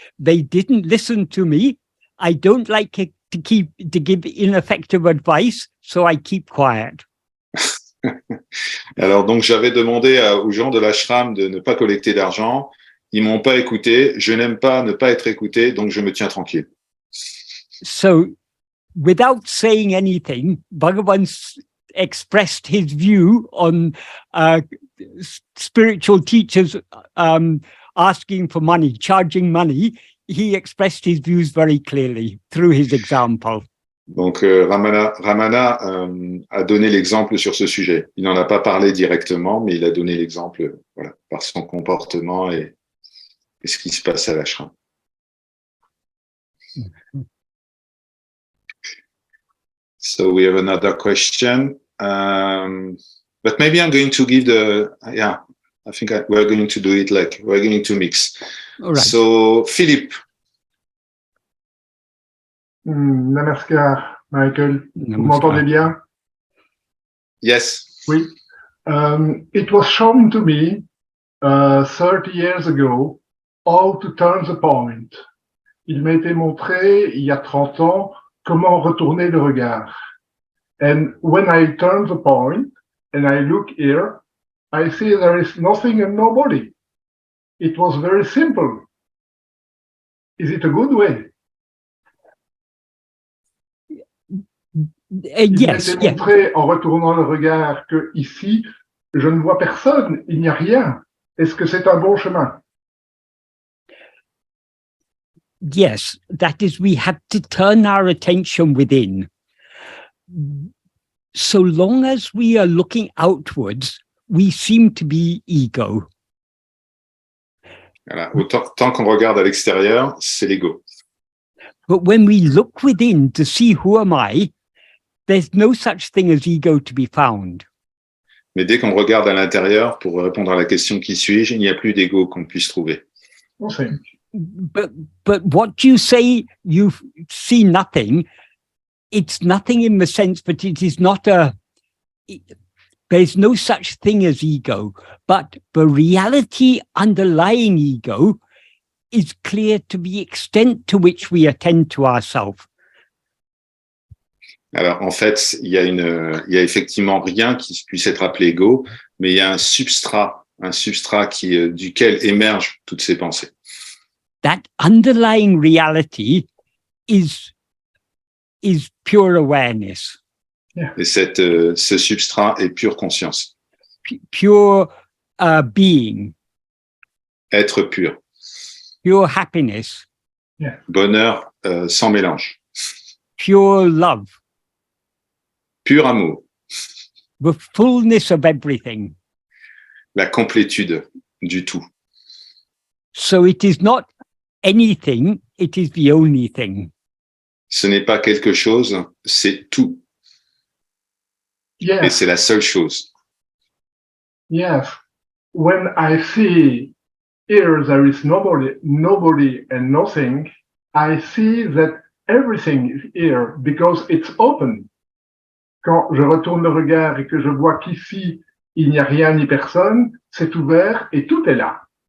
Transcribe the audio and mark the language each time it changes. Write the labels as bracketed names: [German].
[English] They didn't listen to me. I don't like it to give ineffective advice, so I keep quiet. [French] Alors donc j'avais demandé aux gens de l'ashram de ne pas collecter d'argent. Ils m'ont pas écouté. Je n'aime pas ne pas être écouté, donc je me tiens tranquille. [English] So, without saying anything, Bhagavan expressed his view on spiritual teachers asking for money, charging money. He expressed his views very clearly through his example. [French] Donc Ramana a donné l'exemple sur ce sujet. Il n'en a pas parlé directement, mais il a donné l'exemple, voilà, par son comportement et ce qui se passe à l'ashram. [English] So we have another question, but maybe I'm going to give I think we're going to do it like we're going to mix. All right. So Philippe. [Hindi] Namaskar, Michael. Namaskar. [French] Vous m'entendez bien? [English] Yes. [French] Oui. [English] It was shown to me 30 years ago how to turn the point. [French] Il m'a été montré il y a 30 ans comment retourner le regard. [English] And when I turn the point and I look here, I see there is nothing and nobody. It was very simple. Is it a good way? [French] Il m'a été montré en retournant le regard que ici, je ne vois personne, il n'y a rien. Est-ce que c'est un bon chemin? [English] Yes, that is, we have to turn our attention within. So long as we are looking outwards, we seem to be ego. [French] Voilà. Tant qu'on regarde à l'extérieur, c'est l'ego. [English] But when we look within to see who am I, there's no such thing as ego to be found. [French] Mais dès qu'on regarde à l'intérieur pour répondre à la question qui suis-je, il n'y a plus d'ego qu'on puisse trouver. [English] But what you say, you see nothing. It's nothing in the sense, but it is not there's no such thing as ego. But the reality underlying ego is clear to the extent to which we attend to ourselves. [French] Alors, en fait, il y a effectivement rien qui puisse être appelé ego, mais il y a un substrat duquel émergent toutes ces pensées. [English] That underlying reality is pure awareness. [French] Yeah. Et ce substrat est pure conscience. [English] Pure being. [French] Être pur. [English] Pure happiness. Yeah. [French] Bonheur sans mélange. [English] Pure love. [French] Pur amour. [English] The fullness of everything. [French] La complétude du tout. [English] So it is not anything, it is the only thing. [French] Ce n'est pas quelque chose, c'est tout. [English] Yes. [French] Et c'est la seule chose. [English] Yes. When I see here there is nobody and nothing, I see that everything is here because it's open. [French] Quand je retourne le regard et que je vois qu'ici, il n'y a rien ni personne, c'est ouvert et tout est là.